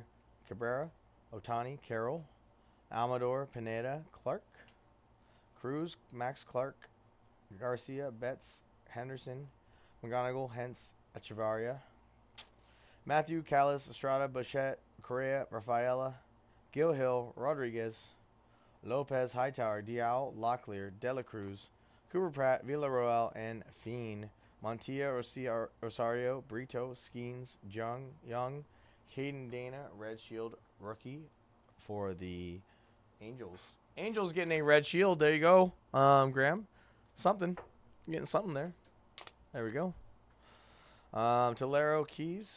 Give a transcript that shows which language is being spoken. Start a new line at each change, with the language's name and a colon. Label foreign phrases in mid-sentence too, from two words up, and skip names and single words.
English: Cabrera, Otani, Carroll, Amador, Pineda, Clark, Cruz, Max Clark, Garcia, Betts, Henderson, McGonigal, Hentz, Echevarria, Matthew, Callis, Estrada, Bichette, Correa, Rafaela, Gil Hill, Rodriguez, Lopez, Hightower, Diao, Locklear, Dela Cruz, Cooper Pratt, Villarroel, and Fiend. Montilla, Rosario, Brito, Skeens, Young, Caden Dana, Red Shield rookie for the Angels. Angels getting a red shield. There you go, Graham. Something. You're getting something there. There we go. Tolero, Keys.